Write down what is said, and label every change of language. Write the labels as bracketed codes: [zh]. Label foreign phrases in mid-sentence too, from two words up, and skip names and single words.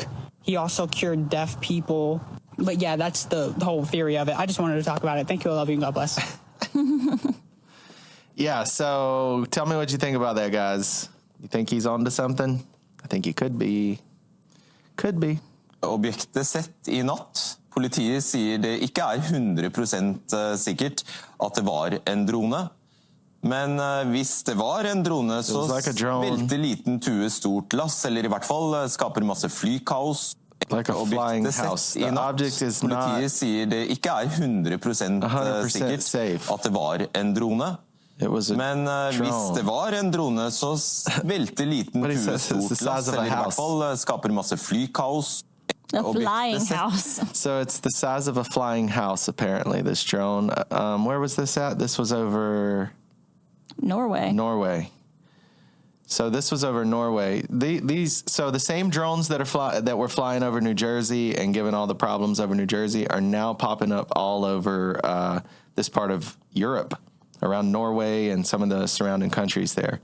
[en] He also cured deaf people. But yeah, that's the whole theory of it. I just wanted to talk about it. Thank you. I love you. God bless. Yeah, so tell me what you think about that, guys. You think he's on to something? I think he could be. Could be. [no] Objektet sett I natt. Politiet sier det ikke 100% sikkert at det var en drone. Men hvis det var en drone, så velter liten tue stort lass, eller I hvert fall skaper masse flykaos. [en] Like a flying house. The object is not [no] Politiet sier det ikke 100% sikkert at det var en drone. Men hvis det var en drone, så velter liten tue stort lass, eller I hvert fall skaper masse flykaos. [en] A flying house. So it's the size of a flying house, apparently, this drone. Where was this at? This was over... Norway. So this was over Norway. So the same drones that were flying over New Jersey and giving all the problems over New Jersey are now popping up all over this part of Europe, around Norway and some of the surrounding countries there.